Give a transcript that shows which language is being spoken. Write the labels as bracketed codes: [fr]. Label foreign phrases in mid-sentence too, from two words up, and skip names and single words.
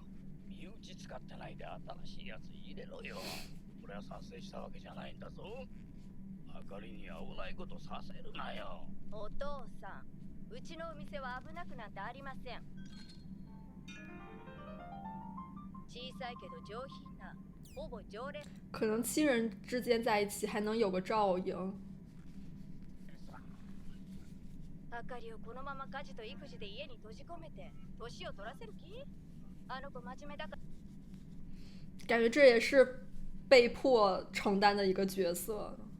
[ja] 身内使ってないで新しいやつ入れろよ。俺は賛成したわけじゃないんだぞ。あかりに危ないことさせるなよ。お父さん、うちのお店は危なくなんてありません。小さいけど上品な、ほぼ常連。 [zh] 可能亲人之间在一起还能有个照应。 [ja] あかりをこのまま家事と育児で家に閉じ込めて年を取らせる気？あの子真面目だから。 [zh] 感觉这也是被迫承担的一个角色。